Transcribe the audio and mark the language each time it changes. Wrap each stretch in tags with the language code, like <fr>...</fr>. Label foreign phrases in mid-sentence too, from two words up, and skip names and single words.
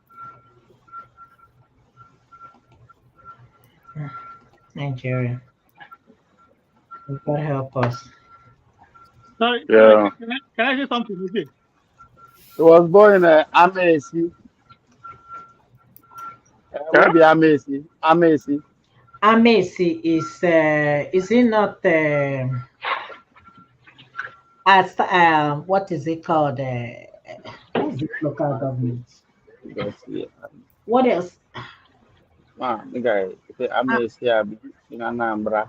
<en>Nigeria, you gotta help us. Sorry, Yeah. can I say something again? He was born in Amacy. Where Yeah? be Amacy? Amacy. Amacy is it not as what is it called? What's this local government? Because yeah, What else? man, the guy say Amacy in Anambra.</en>